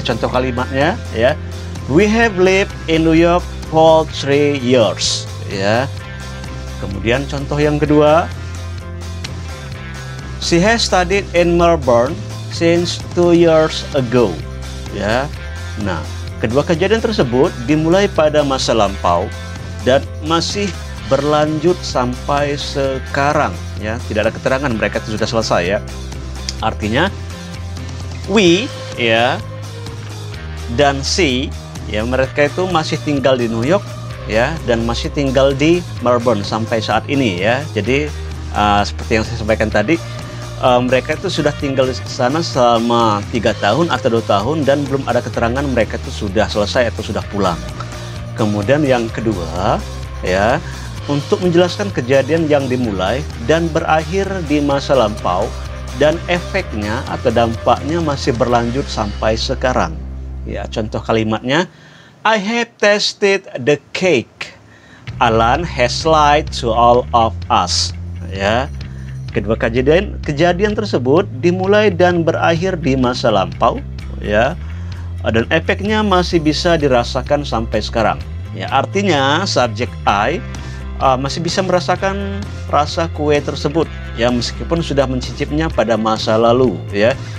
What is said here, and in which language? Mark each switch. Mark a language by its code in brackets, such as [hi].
[id] Contoh kalimatnya ya, [en] we have lived in New York for 3 years ya. [id] Kemudian contoh yang kedua, [en] she has studied in Melbourne since 2 years ago ya. [id] Nah, kedua kejadian tersebut dimulai pada masa lampau dan masih berlanjut sampai sekarang ya. Tidak ada keterangan mereka itu sudah selesai ya. Artinya we ya dan she ya, mereka itu masih tinggal di New York ya, dan masih tinggal di Melbourne sampai saat ini ya. Jadi seperti yang saya sampaikan tadi, mereka itu sudah tinggal di sana selama 3 tahun atau 2 tahun dan belum ada keterangan mereka itu sudah selesai atau sudah pulang. Kemudian yang kedua ya, untuk menjelaskan kejadian yang dimulai dan berakhir di masa lampau dan efeknya atau dampaknya masih berlanjut sampai sekarang. Ya, contoh kalimatnya, [en] I have tasted the cake Alan has lied to all of us. [id] Ya, kedua kejadian tersebut dimulai dan berakhir di masa lampau, ya, dan efeknya masih bisa dirasakan sampai sekarang. Ya, artinya subjek I masih bisa merasakan rasa kue tersebut, ya, meskipun sudah mencicipnya pada masa lalu, ya.